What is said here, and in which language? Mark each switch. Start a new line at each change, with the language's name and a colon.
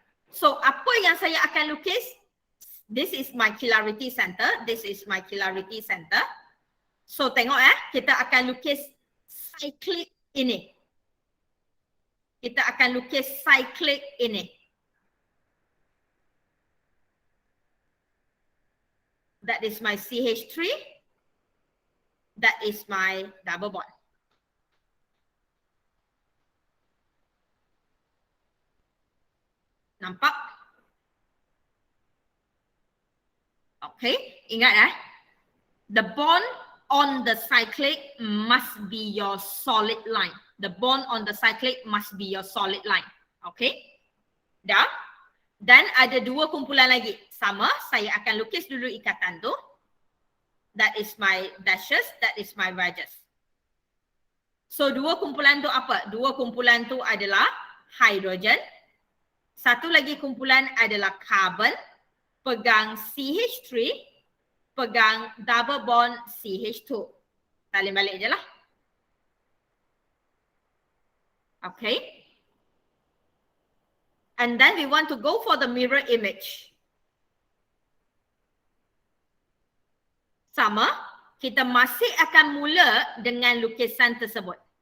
Malay: So apa yang saya akan lukis?
English: This is my chirality center. This is my chirality center.
Malay: So tengok kita akan lukis cyclic ini. Kita akan lukis cyclic ini.
English: That is my CH3. That is my double bond.
Malay: Nampak?
English: Okay,
Malay: ingat
English: the bond on the cyclic must be your solid line. The bond on the cyclic must be your solid line.
Malay: Okay? Dah? Dan ada 2 kumpulan lagi. Sama, saya akan lukis dulu ikatan tu.
English: That is my dashes, that is my wedges.
Malay: So 2 kumpulan tu apa? 2 kumpulan tu adalah hydrogen. Satu lagi kumpulan adalah carbon. Pegang CH3. Pegang double bond CH2. Salin balik je lah. Okay.
English: And then we want to go for the mirror image.
Malay: Sama, kita masih akan mula dengan lukisan tersebut.